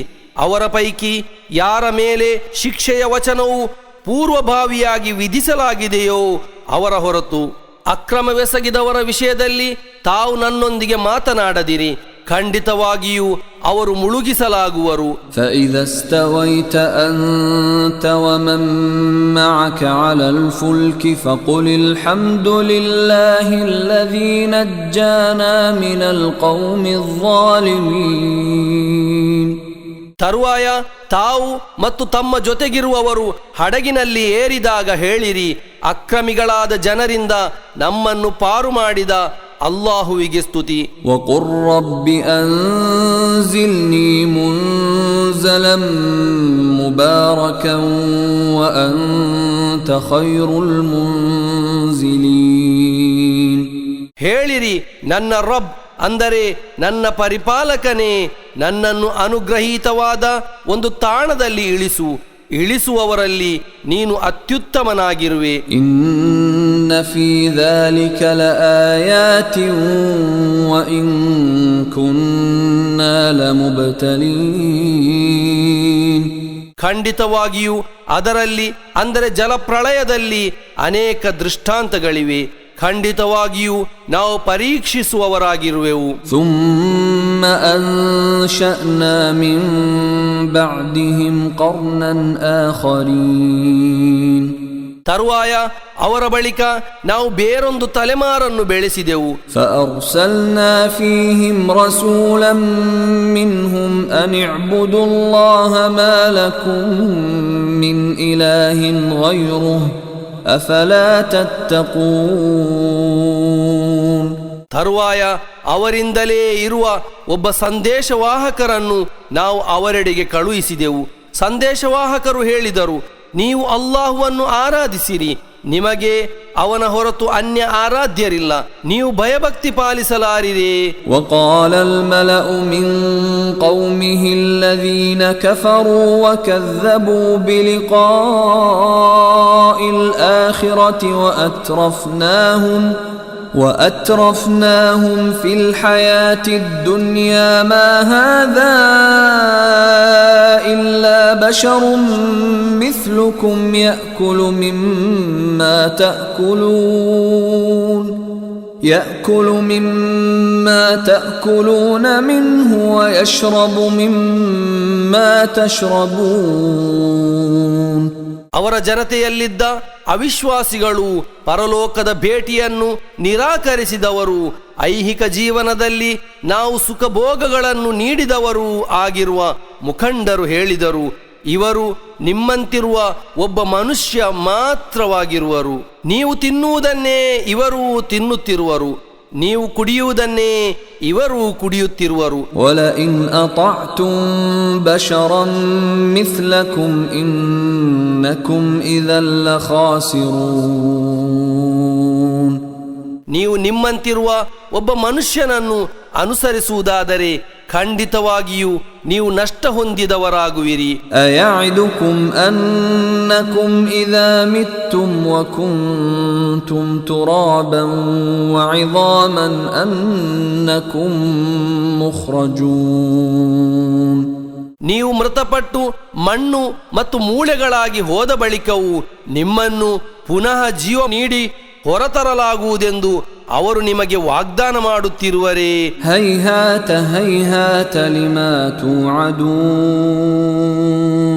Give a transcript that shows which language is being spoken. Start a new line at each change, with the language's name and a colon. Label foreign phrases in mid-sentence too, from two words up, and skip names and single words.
Kannada: ಅವರ ಪೈಕಿ ಯಾರ ಮೇಲೆ ಶಿಕ್ಷೆಯ ವಚನವು ಪೂರ್ವಭಾವಿಯಾಗಿ ವಿಧಿಸಲಾಗಿದೆಯೋ ಅವರ ಹೊರತು ಅಕ್ರಮವೆಸಗಿದವರ ವಿಷಯದಲ್ಲಿ ತಾವು ನನ್ನೊಂದಿಗೆ ಮಾತನಾಡದಿರಿ, ಖಂಡಿತವಾಗಿಯೂ ಅವರು ಮುಳುಗಿಸಲಾಗುವರು.
Arabic: فإذا استويت أنت ومن معك على الفلك فقل الحمد لله الذي نجانا من القوم الظالمين.
Kannada: ತರುವಾಯ ತಾವು ಮತ್ತು ತಮ್ಮ ಜೊತೆಗಿರುವವರು ಹಡಗಿನಲ್ಲಿ ಏರಿದಾಗ ಹೇಳಿರಿ, ಅಕ್ರಮಿಗಳಾದ ಜನರಿಂದ ನಮ್ಮನ್ನು ಪಾರು ಮಾಡಿದ ಅಲ್ಲಾಹುವಿಗೆ ಸ್ತುತಿ.
Arabic: وقل رب أنزلني منزلا مباركا وأنت خير المنزلين.
Kannada: ಹೇಳಿರಿ, ನನ್ನ ರಬ್, ಅಂದರೆ ನನ್ನ ಪರಿಪಾಲಕನೇ, ನನ್ನನ್ನು ಅನುಗ್ರಹೀತವಾದ ಒಂದು ತಾಣದಲ್ಲಿ ಇಳಿಸುವವರಲ್ಲಿ ನೀನು ಅತ್ಯುತ್ತಮನಾಗಿರುವೆ.
Arabic: إن في ذلك لآيات وإن كنا لمبتلين.
Kannada: ಖಂಡಿತವಾಗಿಯೂ ಅದರಲ್ಲಿ, ಅಂದರೆ ಜಲಪ್ರಳಯದಲ್ಲಿ ಅನೇಕ ದೃಷ್ಟಾಂತಗಳಿವೆ. ಖಂಡಿತವಾಗಿಯೂ ನಾವು ಪರೀಕ್ಷಿಸುವವರಾಗಿರುವೆವು.
Arabic: ثم أنشأنا من بعدهم قرنا آخرين.
Kannada: ತರುವಾಯ ಅವರ ಬಳಿಕ ನಾವು ಬೇರೊಂದು ತಲೆಮಾರನ್ನು ಬೆಳೆಸಿದೆವು.
Arabic: فأرسلنا فيهم رسولا منهم أن اعبدوا الله ما لكم من إله غيره أفلا تتقون.
Kannada: ತರುವಾಯ ಅವರಿಂದಲೇ ಇರುವ ಒಬ್ಬ ಸಂದೇಶವಾಹಕರನ್ನು ನಾವು ಅವರೆಡೆಗೆ ಕಳುಹಿಸಿದೆವು. ಸಂದೇಶವಾಹಕರು ಹೇಳಿದರು, ನೀವು ಅಲ್ಲಾಹುವನ್ನು ಆರಾಧಿಸಿರಿ, ನಿಮಗೆ ಅವನ ಹೊರತು ಅನ್ಯ ಆರಾಧ್ಯರಿಲ್ಲ, ನೀವು ಭಯಭಕ್ತಿ ಪಾಲಿಸಲಾರಿರೇ.
Arabic: وقال الملأ من قومه الذين كفروا وكذبوا بلقاء الآخرة وأترفناهم في الحياة الدنيا ما هذا إلا بشر مثلكم يأكل مما تأكلون منه ويشرب مما تشربون.
Kannada: ಅವರ ಜನತೆಯಲ್ಲಿದ್ದ ಅವಿಶ್ವಾಸಿಗಳು, ಪರಲೋಕದ ಭೇಟಿಯನ್ನು ನಿರಾಕರಿಸಿದವರು, ಐಹಿಕ ಜೀವನದಲ್ಲಿ ನಾವು ಸುಖಭೋಗಗಳನ್ನು ನೀಡಿದವರೂ ಆಗಿರುವ ಮುಖಂಡರು ಹೇಳಿದರು, ಇವರು ನಿಮ್ಮಂತಿರುವ ಒಬ್ಬ ಮನುಷ್ಯ ಮಾತ್ರವಾಗಿರುವರು. ನೀವು ತಿನ್ನುವುದನ್ನೇ ಇವರು ತಿನ್ನುತ್ತಿರುವರು, ನೀವು ಕುಡಿಯುವುದನ್ನೇ ಇವರು ಕುಡಿಯುತ್ತಿರುವರು.
Arabic: وَلَئِنْ أَطَعْتُمْ بَشَرًا مِثْلَكُمْ إِنَّكُمْ إِذًا لَخَاسِرُونَ.
Kannada: ನೀವು ನಿಮ್ಮಂತಿರುವ ಒಬ್ಬ ಮನುಷ್ಯನನ್ನು ಅನುಸರಿಸುವುದಾದರೆ ಖಂಡಿತವಾಗಿಯೂ ನೀವು ನಷ್ಟ ಹೊಂದಿದವರಾಗುವಿರಿ.
Arabic: أَيَعِدُكُمْ أَنَّكُمْ إِذَا مِتُّمْ وَكُنْتُمْ تُرَابًا وَعِظَامًا أَنَّكُمْ مُخْرَجُونَ.
Kannada: ನೀವು ಮೃತಪಟ್ಟು ಮಣ್ಣು ಮತ್ತು ಮೂಳೆಗಳಾಗಿ ಹೋದ ಬಳಿಕವೂ ನಿಮ್ಮನ್ನು ಪುನಃ ಜೀವ ನೀಡಿ ಹೊರತರಲಾಗುವುದೆಂದು ಅವರು ನಿಮಗೆ ವಾಗ್ದಾನ ಮಾಡುತ್ತಿರುವರೇ?
Arabic: هيهات هيهات لما توعدون.